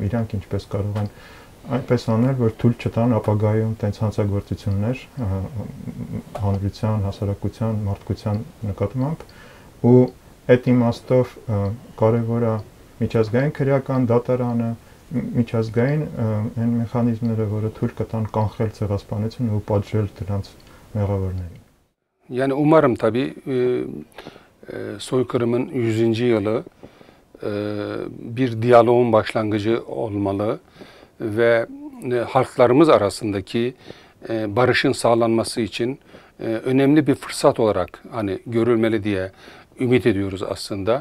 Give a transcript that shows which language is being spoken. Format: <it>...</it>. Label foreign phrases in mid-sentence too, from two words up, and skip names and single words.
<hy>իրանք ինչպես կարող են այնպես անել, որ թույլ չտան ապագայում տենց հանցագործություններ հանրության, հասարակության, մարդկության նկատմամբ ու այդ իմաստով կարևոր է միջազգային քրեական դատարանը, միջազգային այն մեխանիզմները, որը թույլ կտան կանխել ցեղասպանությունը ու պատժել դրանց մեղավորներին.</hy> <tr>Yani umarım tabii soykırımın 100. yılı bir diyaloğun başlangıcı olmalı ve halklarımız arasındaki barışın sağlanması için önemli bir fırsat olarak hani görülmeli diye ümit ediyoruz aslında.</tr>